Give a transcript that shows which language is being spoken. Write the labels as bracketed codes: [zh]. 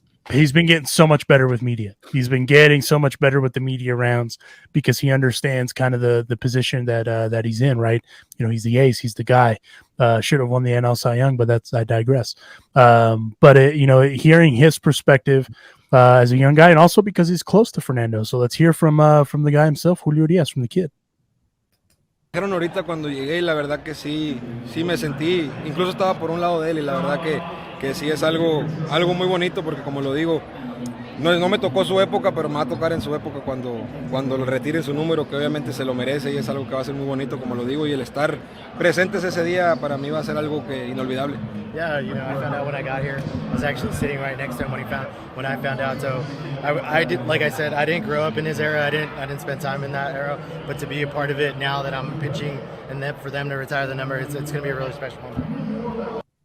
[en] he's been getting so much better with media. He's been getting so much better with the media rounds because he understands kind of the position that he's in, right? He's the ace, he's the guy. Should have won the NL Cy Young, but I digress. But hearing his perspective as a young guy, and also because he's close to Fernando. So let's hear from the guy himself, Julio Urias, from the kid. [es] Dijeron ahorita cuando llegué y la verdad que sí me sentí, incluso estaba por un lado de él y la verdad que sí es algo muy bonito porque como lo digo, no me tocó su época, pero me va a tocar en su época cuando le retiren su número, que obviamente se lo merece y es algo que va a ser muy bonito, como lo digo, y el estar presentes ese día para mí va a ser algo que inolvidable. [en] Yeah, I found out when I got here. I was actually sitting right next to him when I found out. So I did, like I said, I didn't grow up in his era. I didn't spend time in that era. But to be a part of it now that I'm pitching and then for them to retire the number, it's going to be a really special moment.